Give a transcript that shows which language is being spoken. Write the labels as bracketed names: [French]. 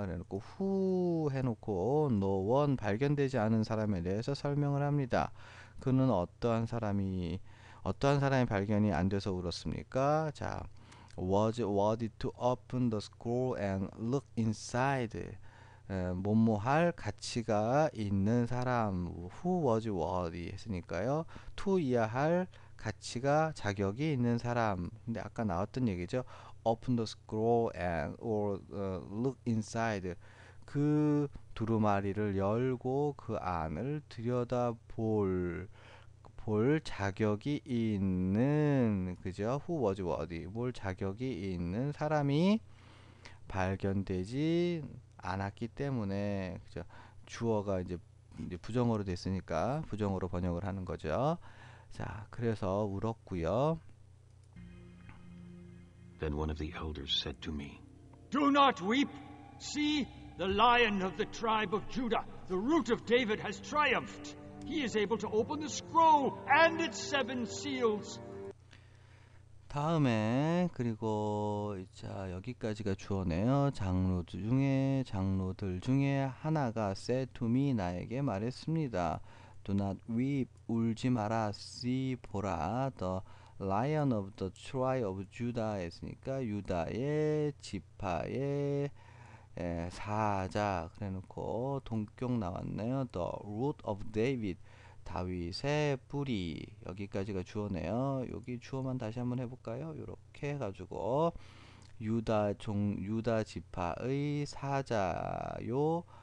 [Korean] 그래놓고 who 해놓고 no one 발견되지 않은 사람에 대해서 설명을 합니다. 그는 어떠한 사람이 발견이 안 돼서 울었습니까? [English] 자, was worthy to open the scroll and look inside. [Korean] 뭐뭐할 가치가 있는 사람 [English] who was worthy [Korean] 했으니까요. to 이하할 가치가 자격이 있는 사람. 근데 아까 나왔던 얘기죠. [English] open the scroll and or look inside. [Korean] 그 두루마리를 열고 그 안을 들여다볼 자격이 있는 그죠? [English] who was worthy. [Korean] 뭘 자격이 있는 사람이 발견되지 않았기 때문에 그죠? 주어가 이제 부정어로 됐으니까 부정어로 번역을 하는 거죠. 자, 그래서 울었고요. [English] Then one of the elders said to me, Do not weep. See, the Lion of the tribe of Judah, the Root of David, has triumphed. He is able to open the scroll and its 7 seals. [Korean] 다음에 그리고 자 여기까지가 주어네요. 장로들 중에 하나가 [English] said to me [Korean] 나에게 말했습니다. [English] Do not weep [Korean] 울지 마라. See 보라. [English] The Lion of the tribe of Judah [Korean] 했으니까 유다의 지파의 사자 그래놓고 동격 나왔네요. [English] The root of David [Korean] 다윗의 뿌리. 여기까지가 주어네요. 여기 주어만 다시 한번 해볼까요? 이렇게 해가지고 유다 지파의 사자요.